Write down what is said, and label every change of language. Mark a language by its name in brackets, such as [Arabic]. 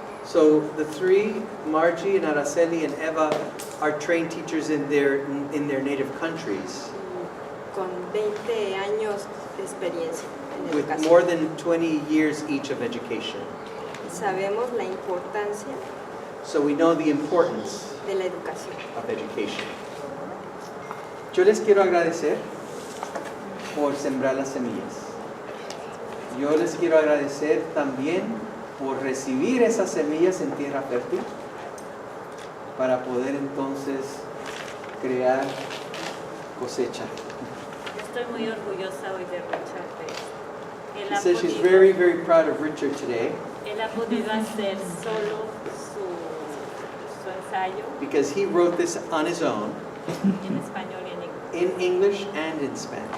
[English] So the 3, Margie and Araceli and Eva, are trained teachers in their native countries [Spanish] Con 20 años de experiencia en [English] with [Spanish] educación. [English] more than 20 years each of education. [Spanish] Sabemos la importancia [English] So we know the importance [Spanish] de la educación. [English] of education. [Spanish] Yo les quiero agradecer por sembrar las semillas. Yo les quiero agradecer también por recibir esas semillas en tierra fértil para poder entonces crear cosecha. Yo estoy muy orgullosa hoy de Richard. Él [English] She [Spanish] ha [English] says she's [Spanish] podido- [English] very, very proud of Richard today [Spanish] Él ha podido hacer solo su ensayo [English] because he wrote this on his own [Spanish] en español y en inglés. [English] in English and in Spanish.